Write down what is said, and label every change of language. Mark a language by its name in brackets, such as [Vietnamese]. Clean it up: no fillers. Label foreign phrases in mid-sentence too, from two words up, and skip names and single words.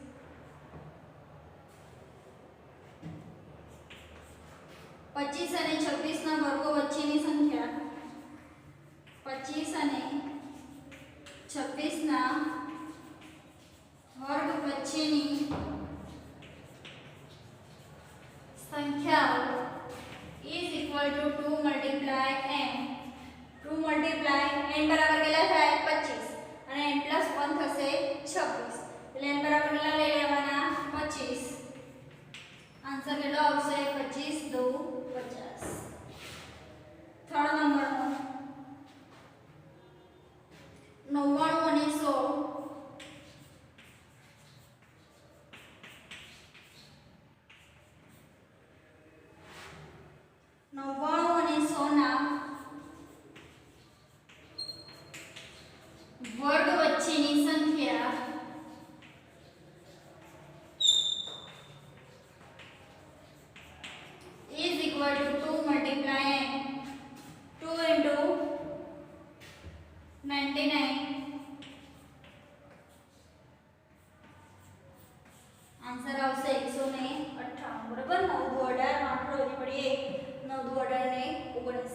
[Gujarati] 25 અને 26 ના વર્ગો વચ્ચેની સંખ્યા. 25 અને 26 ના વર્ગ વચ્ચેની સંખ્યાઓ [English] is equal to 2 multiply n. 2 multiply n [Gujarati] બરાબર કેટલા થાય? 25 અને [English] n plus 1 [Gujarati] થશે 26. એટલે n બરાબર કેટલા લઈ લેવાના? 25. આન્સર કેટલો આવશે? 25 2 50. [English] third numberનો [Gujarati] 99 અને 100. 99 અને 100 ના વર્ગ વચ્ચેની સંખ્યા [English] is equal to 2 multiply n. 2 into 99. [Gujarati] આન્સર આવશે 198. બરાબર, 9 દુ 18, 8 રોજી પડી 1, 9 દુ 18 ને 19.